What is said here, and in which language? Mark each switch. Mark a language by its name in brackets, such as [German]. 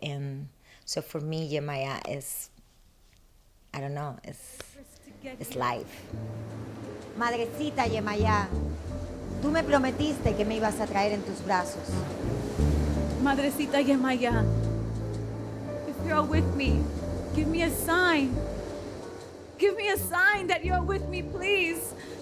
[English] And so for me, Yemaya is, I don't know, it's life. [Spanish] Madrecita Yemaya, tú me prometiste que me ibas a traer en tus brazos. [English] Madrecita Yemaya, if you're with me, give me a sign. Give me a sign that you're with me, please.